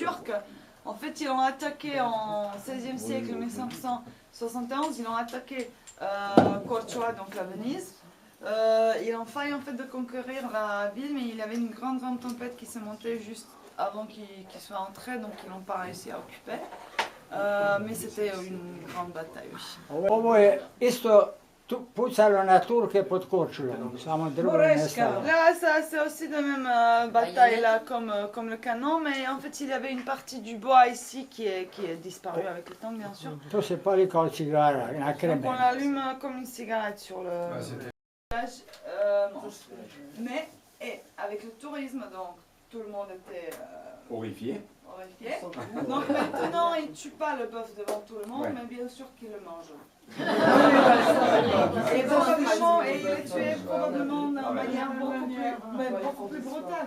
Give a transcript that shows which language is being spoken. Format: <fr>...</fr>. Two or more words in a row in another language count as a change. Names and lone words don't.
<fr>En fait, ils ont attaqué en 16e siècle, 1500, 71, ils ont attaqué Corchoa, donc la Venise. Ils ont failli en fait de conquérir la ville, mais il y avait une grande tempête qui s'est montée juste avant qu'ils soient entrés, donc ils n'ont pas réussi à occuper. Mais c'était une grande bataille, oui.</fr> <hr>Ovo je isto pucalo na Turke pod Korčulom, samo drugo nestalo.</hr> <fr>Là, ça, c'est aussi de même bataille là, comme le canon, mais en fait, il y avait une partie du bois ici qui est disparue avec le temps, bien sûr.</fr> <hr>To se pali kao cigara na</hr> <fr>Donc</fr> <hr>kremen.</hr> <fr>on l'allume comme une cigarette sur le village. Mais et avec le tourisme, donc tout le monde était Horrifié. horrifié. Donc maintenant, ils ne tuent pas le bœuf devant tout le monde, Ouais. mais bien sûr qu'ils le mangent. Et probablement, et il est tué probablement d'une manière beaucoup plus brutale.</fr>